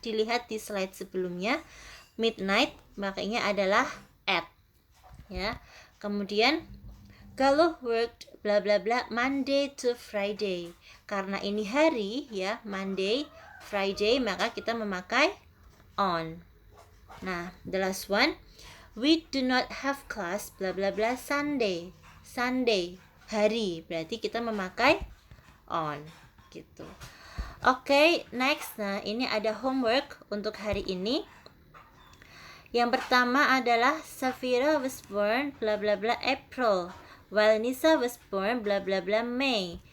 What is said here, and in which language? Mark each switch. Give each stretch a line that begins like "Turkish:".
Indonesian: Dilihat di slide sebelumnya. Midnight pakainya adalah at, ya.
English: Kemudian Galuh worked bla bla bla Monday to Friday.
Indonesian: Karena ini hari, ya, Monday, Friday, maka kita memakai on.
English: Nah, the last one, we do not have class bla bla bla Sunday.
Indonesian: Sunday, hari, berarti kita memakai on gitu.
English: Oke, next.
Indonesian: Nah, ini ada homework untuk hari ini. Yang pertama adalah
English: Safira was born bla bla bla April, while Nisa was born bla bla bla May.